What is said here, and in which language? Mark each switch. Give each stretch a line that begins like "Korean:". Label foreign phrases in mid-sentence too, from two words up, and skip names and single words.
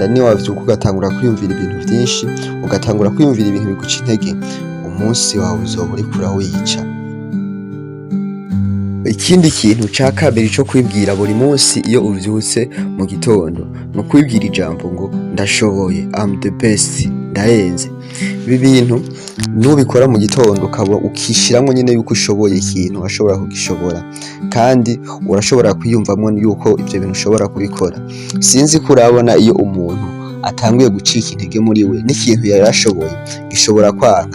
Rundi: Niyo wavyuka ugatangura kwiyumvira ibintu vyinshi, ugatangura kwiyumvira ibintu biguca intege, umunsi wawe uzoba uriko urawica. Ikindi kintu ca kabiri co kwibwira buri munsi iyo uvyutse mu gitondo, ni ukwibwira ijambo ngo ndashoboye,
English: I'm the best,
Rundi: ndarenze. Ibi bintu nubikora mu gitondo ukaba ukishiramwo nyene yuko ushoboye ikintu, washobora kugishobora, kandi urashobora kwiyumvamwo yuko ivyo bintu ushobora kubikora. Sinzi ko urabona iyo umuntu atanguye gucika intege muri we, n'ikintu yarashoboye gishobora kwanka.